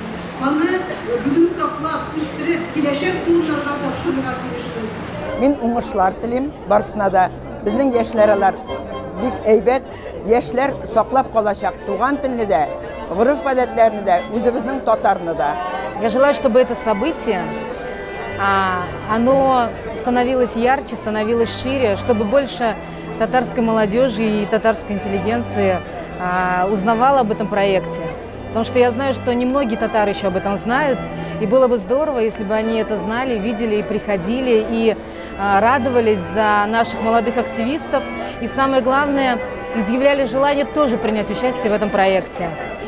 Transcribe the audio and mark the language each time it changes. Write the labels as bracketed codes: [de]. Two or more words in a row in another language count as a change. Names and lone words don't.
[tt] Аны бүген саклап, үстереп, киләчәк буыннарга тапшырырга тиешбез. Мин уңышлар телим, барысына да безнең яшьләр бик әйбәт, яшьләр саклап калачак туган телне дә, гореф-гадәтләрне дә, үзебезнең татарны да. [ru] Я желаю, чтобы это событие, оно становилось ярче, становилось шире, чтобы больше татарской молодежи и татарской интеллигенции узнавало об этом проекте. Потому что я знаю, что немногие татары еще об этом знают, и было бы здорово, если бы они это знали, видели и приходили, и радовались за наших молодых активистов, и самое главное, изъявляли желание тоже принять участие в этом проекте.